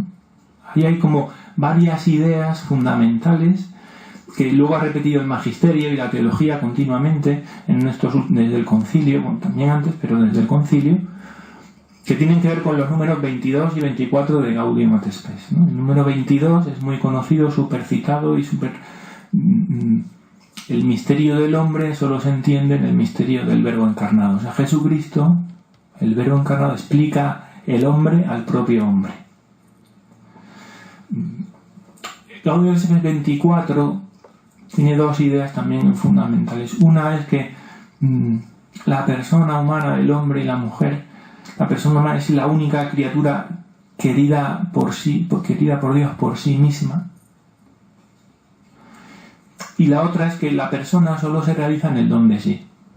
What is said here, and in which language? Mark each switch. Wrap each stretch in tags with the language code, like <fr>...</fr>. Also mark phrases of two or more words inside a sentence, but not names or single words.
<es>Ahí hay como varias ideas fundamentales que luego ha repetido el magisterio y la teología continuamente desde el concilio, bueno, también antes, pero desde el concilio, que tienen que ver con los números 22 y 24 de Gaudium et Spes, ¿no? El número 22 es muy conocido, súper citado y súper el misterio del hombre solo se entiende en el misterio del Verbo encarnado. O sea, Jesucristo, el Verbo encarnado, explica el hombre al propio hombre. Gaudium et Spes 24 tiene dos ideas también fundamentales. Una es que la persona humana, el hombre y la mujer, la persona humana es la única criatura querida por Dios por sí misma. Y la otra es que la persona solo se realiza en el don de sí.</es>